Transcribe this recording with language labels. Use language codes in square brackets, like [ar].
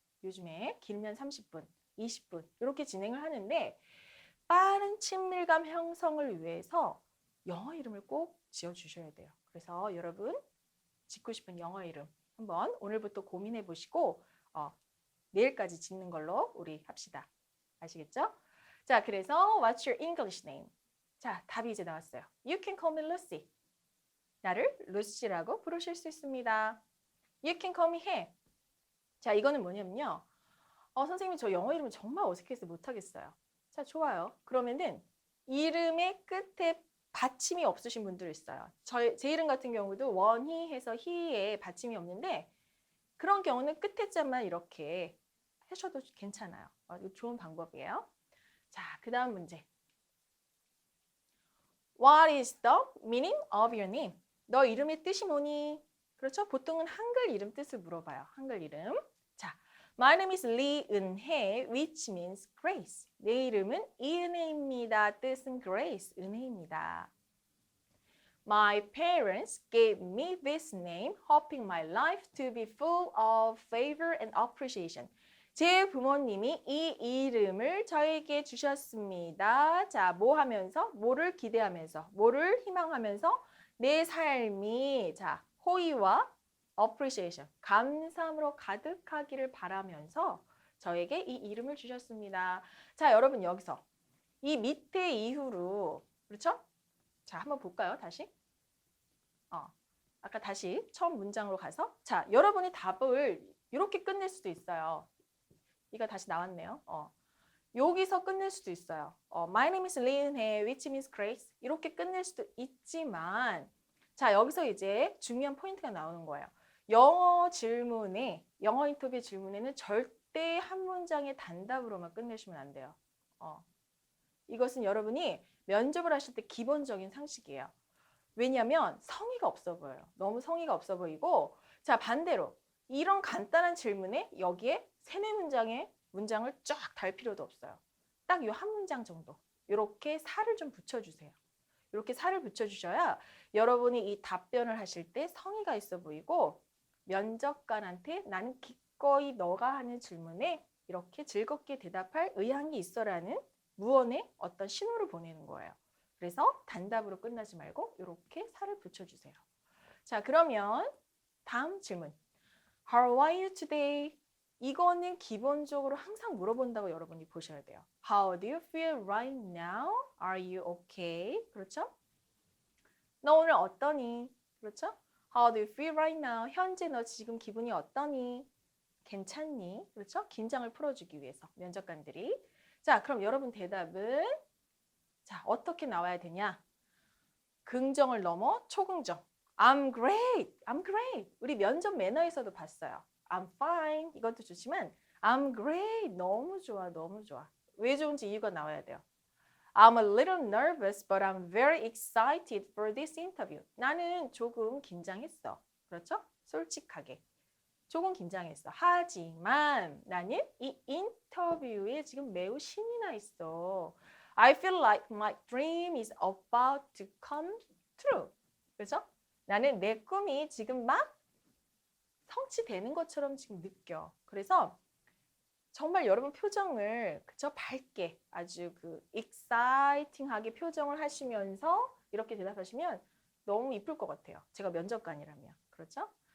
[ko] 요즘에 길면 30분, 20분 이렇게 진행을 하는데 빠른 친밀감 형성을 위해서 영어 이름을 꼭 지어주셔야 돼요. 그래서 여러분 짓고 싶은 영어 이름 한번 오늘부터 고민해 보시고 내일까지 짓는 걸로 우리 합시다. 아시겠죠? 자, 그래서 [en] What's your English name? [ko] 자, 답이 이제 나왔어요. [en] You can call me Lucy. [ko] 나를 루시라고 부르실 수 있습니다. [en] You can call me [ko] 해. 자, 이거는 뭐냐면요. 선생님 저 영어 이름은 정말 어색해서 못하겠어요. 자, 좋아요. 그러면은 이름의 끝에 받침이 없으신 분들 있어요. 제 이름 같은 경우도 원희 해서 희에 받침이 없는데 그런 경우는 끝에 자만 이렇게 하셔도 괜찮아요. 이거 좋은 방법이에요. 자, 그 다음 문제. [en] What is the meaning of your name? [ko] 너 이름의 뜻이 뭐니? 그렇죠? 보통은 한글 이름 뜻을 물어봐요. 한글 이름. [en] 자, My name is [ko] 리은혜, [en] which means grace. [ko] 내 이름은 이은혜입니다. 뜻은 grace, 은혜입니다. [en] My parents gave me this name, hoping my life to be full of favor and appreciation. [ko] 제 부모님이 이 이름을 저에게 주셨습니다. 자, 뭐 하면서? 뭐를 기대하면서? 뭐를 희망하면서? 내 삶이 자, 호의와 appreciation, 감사함으로 가득하기를 바라면서 저에게 이 이름을 주셨습니다. 자, 여러분 여기서 이 밑에 이후로 그렇죠? 자, 한번 볼까요? 다시. 아까 다시 처음 문장으로 가서 자, 여러분이 답을 이렇게 끝낼 수도 있어요. 이거 다시 나왔네요. 여기서 끝낼 수도 있어요. My name is 리은혜, which means grace. 이렇게 끝낼 수도 있지만 자, 여기서 이제 중요한 포인트가 나오는 거예요. 영어 질문에, 영어 인터뷰 질문에는 절대 한 문장의 단답으로만 끝내시면 안 돼요. 이것은 여러분이 면접을 하실 때 기본적인 상식이에요. 왜냐하면 성의가 없어 보여요. 너무 성의가 없어 보이고 자, 반대로 이런 간단한 질문에 여기에 3-4문장의 문장을 쫙 달 필요도 없어요. 딱 이 한 문장 정도. 이렇게 살을 좀 붙여주세요. 이렇게 살을 붙여주셔야 여러분이 이 답변을 하실 때 성의가 있어 보이고 면접관한테 나는 기꺼이 너가 하는 질문에 이렇게 즐겁게 대답할 의향이 있어라는 무언의 어떤 신호를 보내는 거예요. 그래서 단답으로 끝나지 말고 이렇게 살을 붙여주세요. 자, 그러면 다음 질문. [en] How are you today? [ko] 이거는 기본적으로 항상 물어본다고 여러분이 보셔야 돼요. [en] How do you feel right now? Are you okay? [ko] 그렇죠? 너 오늘 어떠니? 그렇죠? [en] How do you feel right now? [ko] 현재 너 지금 기분이 어떠니? 괜찮니? 그렇죠? 긴장을 풀어주기 위해서 면접관들이. 자, 그럼 여러분 대답은 자, 어떻게 나와야 되냐? 긍정을 넘어 초긍정. [en] I'm great. I'm great. [ko] 우리 면접 매너에서도 봤어요. [en] I'm fine. [ko] 이것도 좋지만 [en] I'm great. [ko] 너무 좋아. 너무 좋아. 왜 좋은지 이유가 나와야 돼요. [en] I'm a little nervous, but I'm very excited for this interview. [ko] 나는 조금 긴장했어. 그렇죠? 솔직하게. 조금 긴장했어. 하지만 나는 이 인터뷰에 지금 매우 신이 나 있어. [en] I feel like my dream is about to come true. [ko] 그렇죠? 나는 내 꿈이 지금 막 성취되는 것처럼 지금 느껴. 그래서 정말 여러분 표정을 그쵸? 밝게 아주 그 exciting하게 표정을 하시면서 이렇게 대답하시면 너무 이쁠 것 같아요. 제가 면접관이라면. 그렇죠?